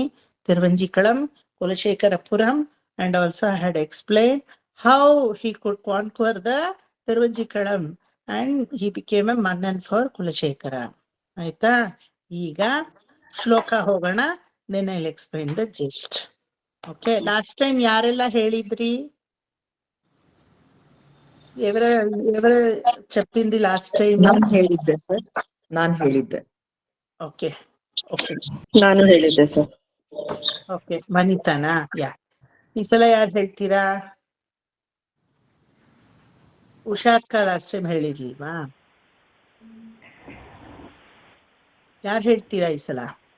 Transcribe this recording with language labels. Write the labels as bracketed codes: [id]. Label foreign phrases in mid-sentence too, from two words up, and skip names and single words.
[en] ತಿರುವಂಜಿಕಳಂ, ಕುಲಶೇಖರಪುರಂ, and also I had explain how he could conquer the Tiruvanjikalam and he became a mannan for Kulashekara. [kn] ಆಯ್ತಾ? ಈಗ ಶ್ಲೋಕ ಹೋಗೋಣ, [en] then I will explain the gist. [kn] ಓಕೆ, [en] last time [kn] ಯಾರೆಲ್ಲ ಹೇಳಿದ್ರಿ? [te] ఎవరు చెప్పింది [en] last time? [kn] ನಾನು ಹೇಳಿದ್ದೆ ಸರ್, ನಾನು ಹೇಳಿದ್ದೆ. ಓಕೆ ಓಕೆ, ನಾನು ಹೇಳಿದ್ದೆ ಸರ್. ಓಕೆ, ವನಿತಾನಾ? ಯಾ, ಈ ಸಲ ಯಾರು ಹೇಳ್ತೀರಾ? ಉಷಾ ಅಕ್ಕ [en] last time [kn] ಹೇಳಿರ್ಲಿಲ್ವಾ? ಯಾರು ಹೇಳ್ತೀರಾ ಈ ಸಲ?